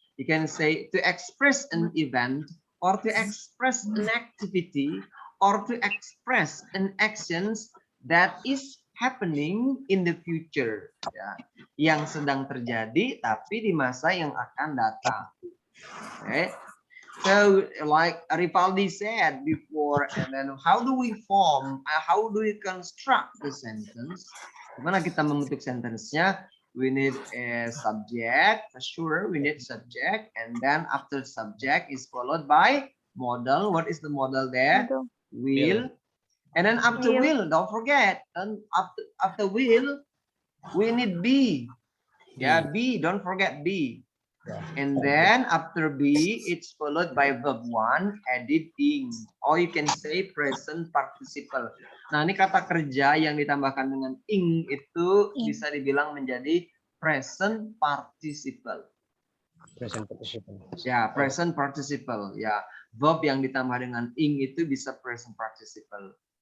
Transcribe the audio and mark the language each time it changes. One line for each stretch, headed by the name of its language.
English: You can say to express an event or to express an activity or to express an actions that is happening in the future, ya,
Indonesian: yang sedang terjadi tapi di masa yang akan datang.
English: Okay. So So like Ripaldi said before, and then how do we form, how do we construct the sentence?
Indonesian: Gimana kita membentuk sentence-nya?
English: We need a subject, for sure we need subject, and then after subject is followed by modal. What is the modal there? Will. And then after will, don't forget, and after will, we need be. Yeah, be, don't forget be. And then after be, it's followed by verb one, added ing. Or you can say present participle.
Indonesian: Nah, ini kata kerja yang ditambahkan dengan ing itu bisa dibilang menjadi present participle.
English: Present participle. Ya, present participle.
Indonesian: Ya, verb yang ditambah dengan ing itu bisa present participle.